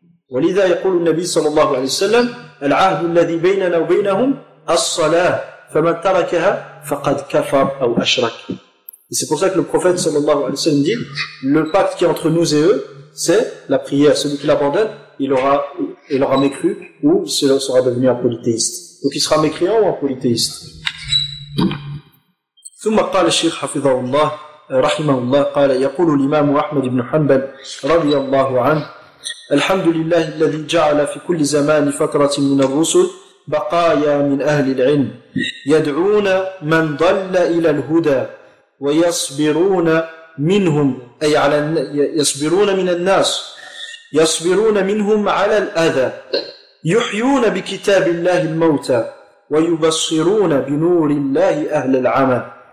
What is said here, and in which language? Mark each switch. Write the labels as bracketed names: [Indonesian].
[Arabic] ولذا يقول النبي صلى الله عليه وسلم العهد الذي بيننا وبينهم الصلاة فمن تركها فقد كفر أو أشرك. [French] Et c'est pour ça que le prophète sallallahu alayhi wa sallam dit, le pacte qui est entre nous et eux, c'est la prière. Celui qui l'abandonne, il aura mécru, ou il sera devenu un polythéiste. Donc il sera mécréant ou un polythéiste. [Arabic] ثم قال الشيخ حفظه الله رحمه الله قال يقول الإمام أحمد بن حنبل رضي الله عنه الحمد لله الذي جعل في كل زمان فترة من الرسل بقايا من أهل العلم يدعون من ضل إلى الهدى ويصبرون منهم أي على يصبرون من الناس يصبرون منهم على الأذى يحيون بكتاب الله الموتى ويبصرون بنور الله أهل العمى